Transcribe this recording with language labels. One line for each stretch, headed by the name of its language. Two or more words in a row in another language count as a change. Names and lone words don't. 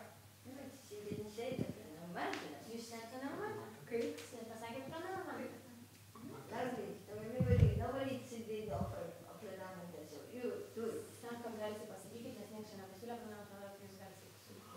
English: She didn't say that. You said to normal. Okay.
Lithuanian: Pasakė pranamą.
English: Lovely. So everybody, nobody did offer pranamanta. So you do it.
Lithuanian: Tam, kam galite pasakyti, nes niekas čia nepasiūlė pranamą, tai jūs galite pasakyti.